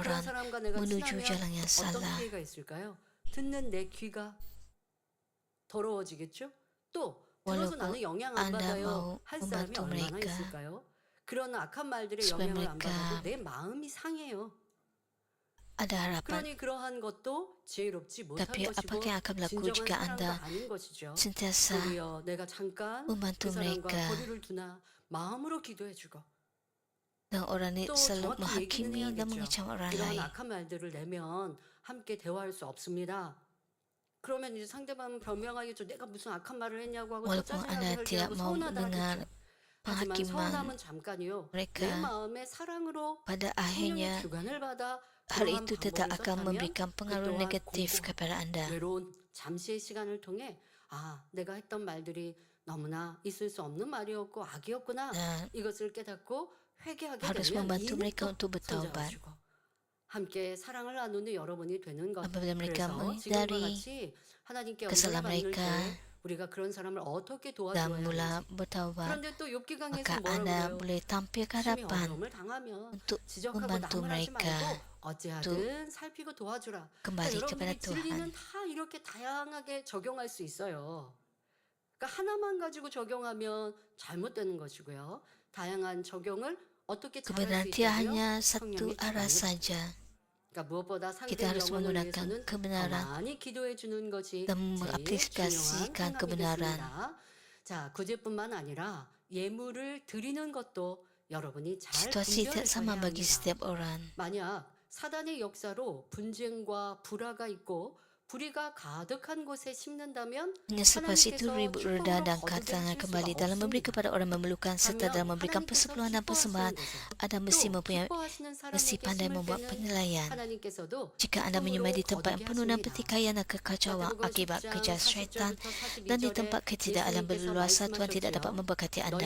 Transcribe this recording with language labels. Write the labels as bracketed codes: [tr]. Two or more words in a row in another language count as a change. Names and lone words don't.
[ms] orang [ko] 사람과 내가 [ms] menuju [ko] 친하면 [ms] jalan yang [ko] 어떤 [ms] salah, [ko] 피해가 있을까요? 듣는 내 귀가 더러워지겠죠? 또 들어서 [ms] walaupun [ko] 나는 영향 안 [ms] Anda [ko] 받아요. [ms] mau [ko] 할 사람이 [ms] membantu [ko] 얼마나 [ms] mereka [ko] 있을까요? 그런 악한 말들의 [ms] supaya [ko] 영향을 안 [ms] mereka [ko] 받아도 내 마음이 상해요. [ms] ada harapan. [ko] 그러니 그러한 것도 지혜롭지 못한 [ms] Tapi [ko] 것이고 [ms] apakah yang akan berlaku [ko] 진정한 [ms] jika [ko] 사랑도 [ms] Anda [ko] 아닌 것이죠. [ms] sentiasa [ko] 도리어 내가 잠깐 [ms] membantu [ko] 그 사람과 [ms] mereka [ko] 거리를 두나 마음으로 기도해주고 [ms] dan orang ini [ko] 또 [ms] selalu [ko] 정확히 얘기는 [ms] menghakimi dan [ko] 해야겠죠. [ms] mengecam orang [ko] 이러한 [ms] lain. [ko] 악한 말들을 내면 함께 대화할 수 없습니다. 그러면 이제 상대방은 변명하겠죠. 내가 무슨 악한 말을 했냐고 하고 또 [ms] Walaupun [ko] 짜증나게 [ms] Anda [ko] 하게 [ms] tidak [ko] 하고 [ms] mau [ko] 서운하다 [ms] mendengar [ko] 하겠죠. 하지만 [ms] penghakiman [ko] 서운함은 잠깐이요. 내 [ms] mereka, [ko] 마음의 사랑으로 [ms] pada [ko] 성령의 [ms] akhirnya [ko] 주관을 받아 [ms] hal [ko] 그러한 [ms] itu tetap [ko] 방법을 [ms] akan [ko] 썼다면 [ms] memberikan pengaruh [ko] 또한 [ms] negatif [ko] 공고하고 [ms] kepada Anda. [ko] 외로운 잠시의 시간을 통해 내가 했던 말들이 너무나 있을 수 없는 말이었고 악이었구나. [ms] Dan [ko] 이것을 깨닫고 회개하게 [ms] harus [ko] 되면 [ms] membantu [ko] 이는 [ms] mereka [ko] 또 [ms] untuk bertaubat. [ko] 손잡아주고 함께 사랑을 나누는 여러분이 되는 것. [ms] Apabila mereka [ko] 그래서 지금과 [ms] menyadari [ko] 같이 하나님께 [ms] kesalahan [ko] 영광을 받을 [ms] mereka [ko] 때 우리가 그런 사람을 어떻게 [ms] dan [ko] 도와줘야 [ms] mula [ko] 하는지. [ms] bertaubat, [ko] 그런데 또 욥기 강에서 [ms] maka [ko] 뭐라고 [ms] Anda [ko] 그래요? [ms] boleh tampil ke [ko] 심히 [ms] hadapan [ko] 어려움을 당하면 [ms] untuk [ko] 지적하고 [ms] membantu [ko] 나무라지 [ms] mereka [ko] 말고 어찌하든 살피고 도와주라. [ms] kembali kepada [ko] 여러분들이 진리는 [ms] Tuhan. [ko] 다 이렇게 다양하게 적용할 수 있어요. 그러니까 하나만 가지고 적용하면 잘못되는 것이고요. 다양한 적용을 어떻게 잘할 수 [ms] Kebenaran tidak [ko] 있다고요? [ms] hanya satu [ko] 성령이 [ms] arah [ko] 주관해 [ms] saja. [ko] 그러니까 무엇보다 [ms] Kita [ko] 상대 [ms] harus [ko] 영혼을 [ms] menggunakan [ko] 위해서는 더 [ms] kebenaran [ko] 많이 기도해 주는 것이 [ms] dan [ko] 제일 중요한 [ms] mengaplikasikan [ko] 생각이 [ms] kebenaran. [ko] 됐습니다. 자, 구제뿐만 아니라 예물을 드리는 것도 여러분이 잘 [ms] Situasi [ko] 분별을 [ms] tidak sama [ko] 해야 [ms] bagi [ko] 합니다. [ms] setiap orang. [ko] 만약 사단의 역사로 분쟁과 불화가 있고 불의가 가득한 곳에 심는다면 [ms] Hanya selepas itu ribut reda dan katangan kembali dalam memberi kepada orang memerlukan serta dalam memberikan persepuluhan dan persembahan. Anda mesti pandai membuat penilaian. Jika Anda menyemai di tempat yang penuh dengan pertikaian dan kekacauan akibat kerja syaitan dan di tempat ketidakadilan berluasa, Tuhan tidak dapat memberkati Anda.